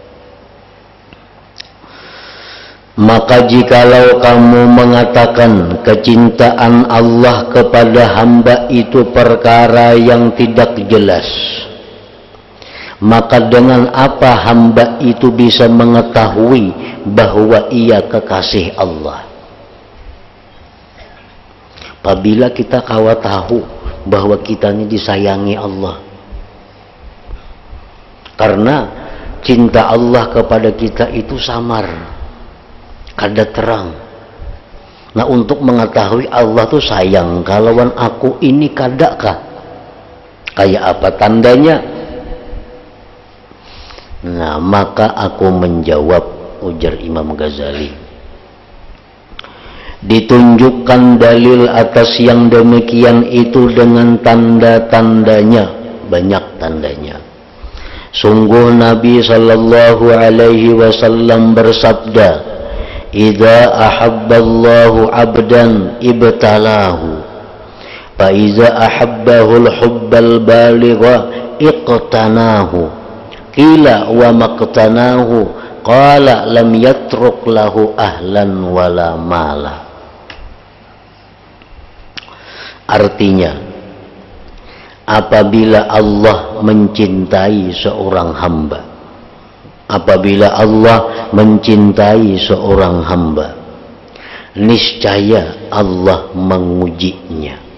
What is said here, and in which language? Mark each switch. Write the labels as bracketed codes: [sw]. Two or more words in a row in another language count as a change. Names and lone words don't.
[id] Maka jikalau kamu mengatakan kecintaan Allah kepada hamba itu perkara yang tidak jelas, maka dengan apa hamba itu bisa mengetahui bahwa ia kekasih Allah? Apabila kita kawa tahu bahwa kita ini disayangi Allah, karena cinta Allah kepada kita itu samar. kada terang. Nah, untuk mengetahui Allah tuh sayang, [bjn] kalauan aku ini kada kah? [id] Kayak apa tandanya? Nah, maka aku menjawab, ujar Imam Ghazali, ditunjukkan dalil atas yang demikian itu dengan tanda-tandanya, banyak tandanya. Sungguh Nabi [ar] صلى الله عليه وسلم [id] bersabda, [ar] "إذا أحبّ الله عبدًا ابتلاه، فإذا أحبّه الحبّ البالغ اقتناه." قيل وما اقتناه، قال لم يترك له أهلا ولا مالا. [id] Artinya, apabila Allah mencintai seorang hamba, apabila Allah mencintai seorang hamba, niscaya Allah mengujinya.